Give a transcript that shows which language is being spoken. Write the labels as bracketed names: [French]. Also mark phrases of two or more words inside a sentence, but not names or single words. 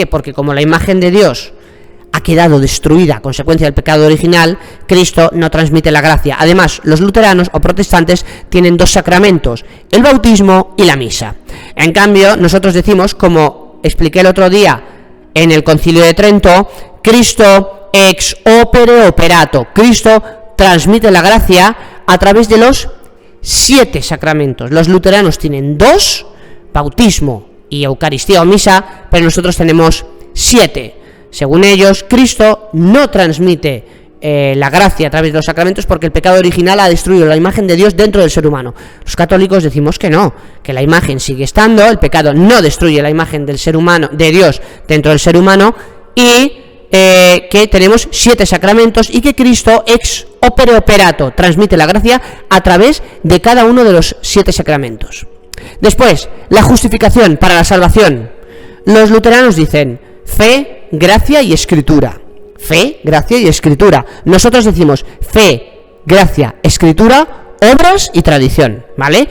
[Spanish] Porque como la imagen de Dios ha quedado destruida a consecuencia del pecado original, Cristo no transmite la gracia. Además, los luteranos o protestantes tienen 2 sacramentos, el bautismo y la misa. En cambio, nosotros decimos, como expliqué el otro día en el Concilio de Trento, Cristo [Latin] ex opere operato. [Spanish] Cristo transmite la gracia a través de los 7 sacramentos. Los luteranos tienen 2, bautismo y Eucaristía o misa, pero nosotros tenemos 7. Según ellos, Cristo no transmite la gracia a través de los sacramentos porque el pecado original ha destruido la imagen de Dios dentro del ser humano. Los católicos decimos que no, que la imagen sigue estando, el pecado no destruye la imagen del ser humano, de Dios dentro del ser humano, y que tenemos 7 sacramentos y que Cristo [Latin] ex opere operato [Spanish] transmite la gracia a través de cada uno de los 7 sacramentos. Después, la justificación para la salvación. Los luteranos dicen fe, gracia y escritura. Fe, gracia y escritura. Nosotros decimos fe, gracia, escritura, obras y tradición, ¿vale?